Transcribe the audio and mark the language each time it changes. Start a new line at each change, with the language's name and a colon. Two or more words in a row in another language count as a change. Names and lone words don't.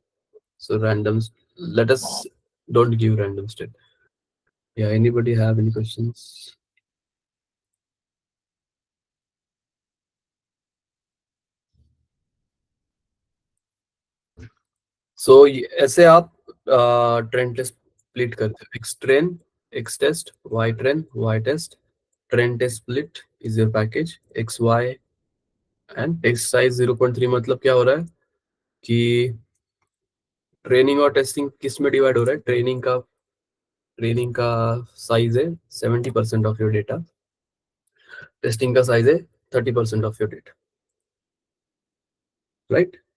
English: So let us don't give random state. Yeah, anybody have any questions?
Hindi: So ऐसे आप
English: trend test split
Hindi: करते हो,
English: x train, x test, y train, y test, trend test split is your package x y and test size 0.3.
Hindi: मतलब क्या हो रहा है कि ट्रेनिंग और टेस्टिंग किस में डिवाइड हो रहा है, ट्रेनिंग का साइज है 70%
English: of your data,
Hindi: टेस्टिंग का साइज है 30%
English: of your data,
Hindi: राइट?